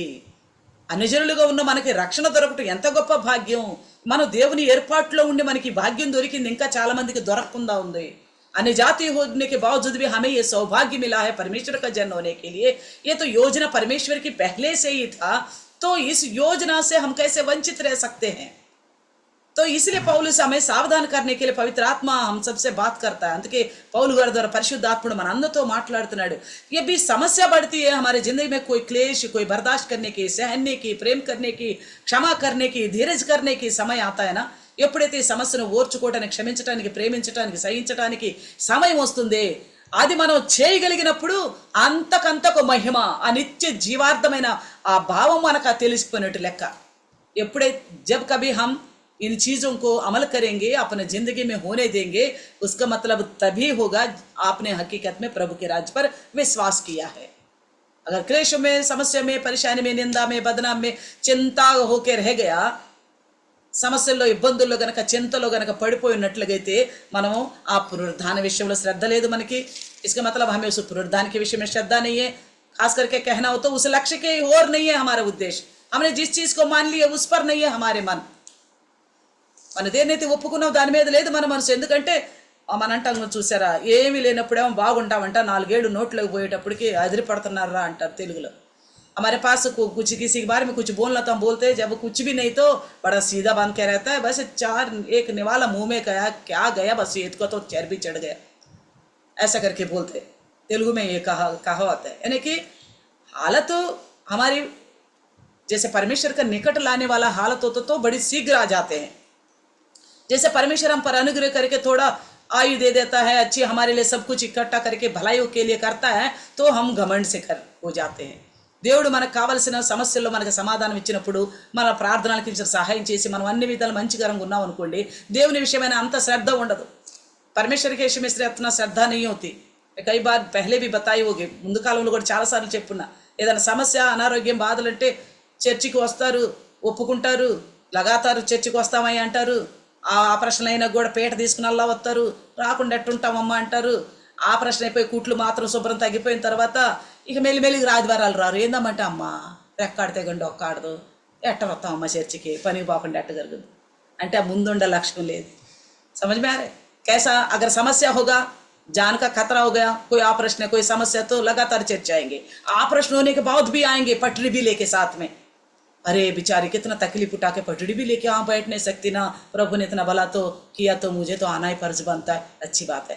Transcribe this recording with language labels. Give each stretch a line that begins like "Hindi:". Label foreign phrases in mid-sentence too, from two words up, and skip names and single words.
Telugu: అన్యజనులుగా ఉన్న మనకి రక్షణ దొరకటం ఎంత గొప్ప భాగ్యం। మనం దేవుని ఏర్పాటులో ఉండి మనకి భాగ్యం దొరికింది, ఇంకా చాలా మందికి దొరకకుండా ఉంది।
Hindi: अन्य जाति होने के बावजूद भी हमें ये सौभाग्य मिला है परमेश्वर का जन होने के लिए। ये तो योजना परमेश्वर की पहले से ही था, तो इस योजना से हम कैसे वंचित रह सकते हैं। तो इसलिए पौलुस हमें सावधान करने के लिए पवित्र आत्मा हम सबसे बात करता है।
Telugu: అందుకే పౌలు గారి ద్వారా పరిశుద్ధాత్ముడు మనందరితో మాట్లాడుతున్నాడు।
Hindi: ये भी समस्या बढ़ती है हमारे जिंदगी में, कोई क्लेश, कोई बर्दाश्त करने की, सहने की, प्रेम करने की, क्षमा करने की, धीरज करने की समय आता है ना,
Telugu: ఎప్పుడైతే ఈ సమస్యను ఓర్చుకోవడానికి, క్షమించడానికి, ప్రేమించడానికి, సహించడానికి సమయం వస్తుంది, అది మనం చేయగలిగినప్పుడు అంతకంతకు మహిమ, ఆ నిత్య జీవార్థమైన ఆ భావం మనకు తెలిసిపోయినట్టు లెక్క.
Hindi: ఎప్పుడైతే जब कभी हम इन चीज़ों को अमल करेंगे, अपने ज़िंदगी में होने देंगे, उसका मतलब तभी होगा आपने हकीकत में प्रभु के राज्य पर विश्वास किया है। अगर क्लेश में, समस्या में, परेशानी में, निंदा में, बदनाम में चिंता होके रह गया,
Telugu: సమస్యల్లో, ఇబ్బందుల్లో గనక, చింతలో గనక పడిపోయినట్లుగైతే మనం ఆ పునరుద్ధాన విషయంలో శ్రద్ధ లేదు మనకి.
Hindi: इसका मतलब हमें उस पुनरुद्धान के विषय में श्रद्धा नहीं है। खास करके कहना हो तो उस लक्ष्य के और नहीं है हमारा उद्देश्य। हमने जिस चीज को मान लिया उस पर नहीं है हमारे मन.
Telugu: మన దేన్నైతే ఒప్పుకున్నాం దాని మీద లేదు మన మనసు. ఎందుకంటే మన అంటాం చూసారా, ఏమీ లేనప్పుడేమో బాగుంటామంట, 4 ఏళ్ళు నోట్లోకి పోయేటప్పటికి అదిరిపడుతున్నారా అంటారు తెలుగులో.
Hindi: हमारे पास कुछ किसी के बारे में कुछ बोलना तो हम बोलते हैं, जब कुछ भी नहीं तो बड़ा सीधा बांध के रहता है, बस 4 एक निवाला मुंह में गया, क्या गया बस ये को तो चर्बी चढ़ गया, ऐसा करके बोलते। तेलुगु में ये कहावत है। यानी कि हालत हमारी जैसे परमेश्वर का निकट लाने वाला हालत हो तो बड़ी शीघ्र आ जाते हैं। जैसे परमेश्वर हम पर अनुग्रह करके थोड़ा आयु दे देता है, अच्छी हमारे लिए सब कुछ इकट्ठा करके भलाई के लिए करता है, तो हम घमंड से कर हो जाते हैं।
Telugu: దేవుడు మనకు కావాల్సిన సమస్యల్లో మనకు సమాధానం ఇచ్చినప్పుడు, మన ప్రార్థనలకు ఇచ్చిన సహాయం చేసి మనం అన్ని విధాలు మంచికరంగా ఉన్నాం అనుకోండి, దేవుని విషయమైన అంత శ్రద్ధ ఉండదు।
Hindi: परमेश्वर के विषय में इतना श्रद्धा नहीं होती। कई बार पहले भी बताई होगी,
Telugu: ముందు కాలంలో కూడా చాలా సార్లు చెప్పున్నా, ఏదైనా సమస్య, అనారోగ్యం, బాధలు అంటే చర్చికి వస్తారు, ఒప్పుకుంటారు, లగాతారు చర్చికి వస్తామని అంటారు, ఆ ప్రశ్న అయినా కూడా పేట తీసుకుని అలా వస్తారు, రాకుండా ఎట్టుంటామమ్మా అంటారు, ఆ ప్రశ్న అయిపోయి కుట్లు మాత్రం శుభ్రం తగ్గిపోయిన తర్వాత ఇక మెల్లిమెల్లిగా ఆదివారాలు రారు, ఏందమ్మంటే అమ్మ రెక్కాడితే గండి ఒక్కాడదు, ఎట్ట వస్తాం అమ్మ చర్చికి, పనికి పోకుండా ఎట్ట జరుగుతుంది అంటే ఆ ముందుండే లక్ష్యం లేదు।
Hindi: समझ में आ रहा है कैसा? अगर समस्या होगा, जान का खतरा हो गया, कोई ऑपरेशन है, कोई समस्या, तो लगातार चर्च आएंगे, ऑपरेशन होने के बाद भी आएंगे पटरी भी लेके साथ में। अरे बेचारी कितना तकलीफ उठा के पटड़ी भी लेके वहाँ बैठ नहीं सकती ना, प्रभु ने इतना भला तो किया तो मुझे तो आना ही फर्ज बनता है, अच्छी बात है।